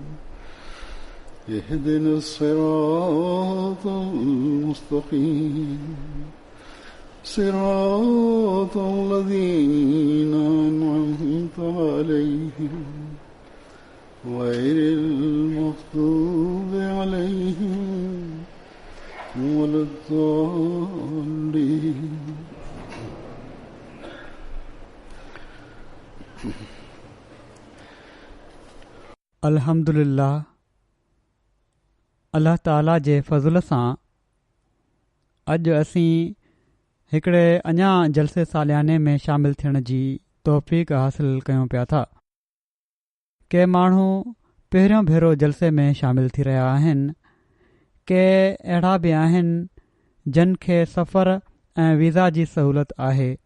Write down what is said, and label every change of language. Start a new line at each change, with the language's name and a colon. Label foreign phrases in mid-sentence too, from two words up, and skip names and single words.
Arabic: اهدنا الصراط المستقيم صراط الذين أنعمت عليهم غير المغضوب عليهم ولا الضالين.
Sindhi: अल्हम्दुलिल्लाह, अल्लाह ताला जे फज़ल सां अॼु असीं हिकिड़े अञा जलसे सालियाने में शामिल थियण जी तौफ़ीक़ हासिल कयूं पिया था। के माण्हू पहिरियों भेरो जलसे में शामिल थी रहिया आहिनि, के अहिड़ा बि आहिनि जिन खे सफ़र ऐं वीज़ा जी सहूलत आहे।